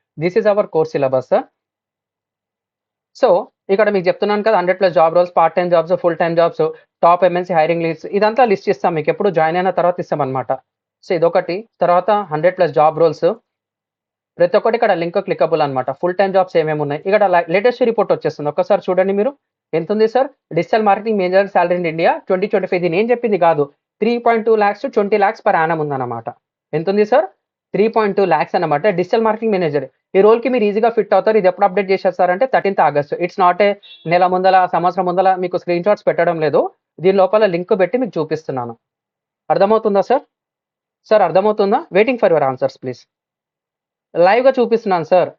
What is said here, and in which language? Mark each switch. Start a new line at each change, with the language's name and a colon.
English: This is our course syllabus sir.
Telugu: So ఇక్కడ మీకు చెప్తున్నాను కదా, 100+ job roles, part time jobs, full time jobs, top MNC hiring leads, ఇదంతా list ఇస్తాం మీకు ఎప్పుడు జాయిన్ అయిన తర్వాత ఇస్తామన్నమాట. సో ఇదొకటి. తర్వాత 100+ జాబ్ రోల్స్ ప్రతి ఒక్కటి ఇక్కడ లింక్ క్లికబుల్ అనమాట. ఫుల్ టైం జాబ్స్ ఏమేమి ఉన్నాయి ఇక్కడ లేటెస్ట్ రిపోర్ట్ వచ్చేస్తుంది. ఒక్కసారి చూడండి మీరు. ఎంత ఉంది sir?
English: Digital marketing manager salary in India 2025.
Telugu: ఇది నేను చెప్పింది కాదు.
English: 3.2 lakhs to 20 lakhs per annum
Telugu: ఉందన్నమాట. ఎంత ఉంది సార్? 3.2 lakhs అనమాట. Digital marketing manager. ఈ రోల్కి మీరు ఈజీగా ఫిట్ అవుతారు. ఇది ఎప్పుడు update చేసేస్తారంటే 13th August. It's not ఏ నెల ముందల, సంవత్సరం ముందల మీకు స్క్రీన్ షాట్స్ పెట్టడం లేదు. దీని లోపల లింక్ పెట్టి మీకు చూపిస్తున్నాను. అర్థమవుతుందా సార్? సార్ అర్థమవుతుందా?
English: Waiting for your answers please.
Telugu: లైవ్గా చూపిస్తున్నాను సార్.